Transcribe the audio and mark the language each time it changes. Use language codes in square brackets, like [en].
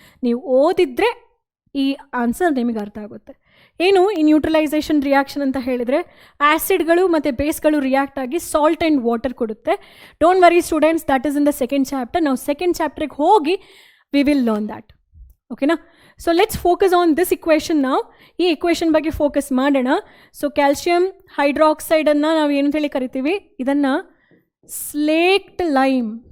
[kn] ನೀವು ಓದಿದ್ರೆ ಈ ಆನ್ಸರ್ ನಿಮಗೆ ಅರ್ಥ ಆಗುತ್ತೆ. ಏನು ಈ ನ್ಯೂಟ್ರಲೈಸೇಷನ್ ರಿಯಾಕ್ಷನ್ ಅಂತ ಹೇಳಿದರೆ, ಆ್ಯಸಿಡ್ಗಳು ಮತ್ತು ಬೇಸ್ಗಳು ರಿಯಾಕ್ಟ್ ಆಗಿ ಸಾಲ್ಟ್ ಆ್ಯಂಡ್ ವಾಟರ್ ಕೊಡುತ್ತೆ. [en] Don't worry students, that is in the second chapter. [kn] ನಾವು ಸೆಕೆಂಡ್ ಚಾಪ್ಟ್ರಿಗೆ ಹೋಗಿ [en] we will learn that. Okay na? So let's focus on this equation now. [kn] ಈ equation ಬಗ್ಗೆ focus ಮಾಡೋಣ. So calcium hydroxide ಅನ್ನು ನಾವು ಏನು ಹೇಳಿ ಕರಿತೀವಿ? ಇದನ್ನು slaked lime.